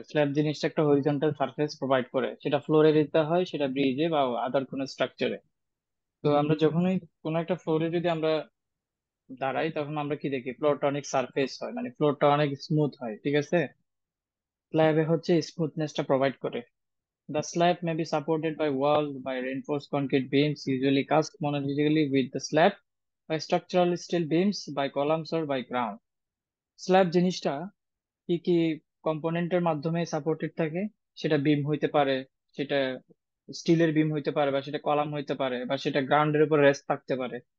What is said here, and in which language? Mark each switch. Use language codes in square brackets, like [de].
[bn] Slab জিনিসটা একটা horizontal surface provide করে, সেটা ফ্লোরে দিতে হয়, সেটা ব্রিজে বা আদার কোনো স্ট্রাকচারে। তো আমরা যখনই কোনো একটা ফ্লোরে যদি আমরা দাঁড়াই, তখন আমরা কি দেখি? ফ্লোরটা অনেক সারফেস হয়, মানে ফ্লোরটা অনেক স্মুথ হয়, ঠিক আছে। স্ল্যাবে হচ্ছে স্মুথনেসটা প্রোভাইড করে। [en] The slab may be supported by walls by reinforced concrete beams, usually cast monolithically with the slab, by structural steel beams, by columns or by ground. [bn] Slab জিনিসটা কি কি কম্পোনেন্টের মাধ্যমে সাপোর্টেড থাকে? সেটা বিম হইতে পারে, সেটা স্টিলের বিম হইতে পারে, বা সেটা কলাম হইতে পারে, বা সেটা গ্রাউন্ডের উপর রেস্ট থাকতে পারে।